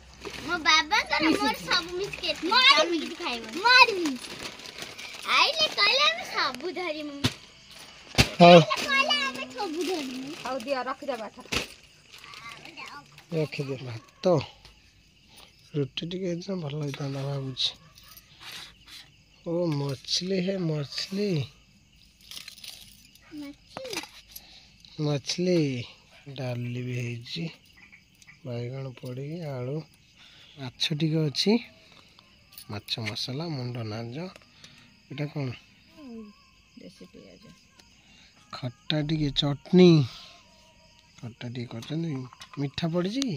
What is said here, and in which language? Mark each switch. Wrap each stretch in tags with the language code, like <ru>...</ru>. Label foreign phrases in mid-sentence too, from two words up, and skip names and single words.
<or>ମୋ ବାବାଙ୍କର ମୋର ସବୁ ମିସ୍କେଟ ତମେ କିଛି ଖାଇବନି ମାରିବି ଆଇଲେ କହିଲେ ଆମେ ସବୁ ଧରିମୁ ହଉ କହିଲେ ଆମେ ସବୁ ଧରିମୁ ହଉ ଦିଅ ରଖିଦେବା ରଖିଦିଅ। ଭାତ ରୁଟି ଟିକେ ହେଇଥିଲା ଭଲ ହେଇଥାନ୍ତା ଭାବୁଛି। ଓ ମଛଲି</or> <hi>है मछली मछली</hi> <or>ଡାଲି ବି ହେଇଛି ବାଇଗଣ ପଡ଼ିକି ଆଳୁ ମାଛ ଟିକେ ଅଛି ମାଛ ମସଲା ମୁଣ୍ଡ ନାଜ ଏଇଟା କ'ଣ ଦେଶୀ ପିଆଜ ଖଟା ଟିକେ ଚଟଣି ଖଟା ଟିକେ କରିଛନ୍ତି ମିଠା ପଡ଼ିଛି କି?</or>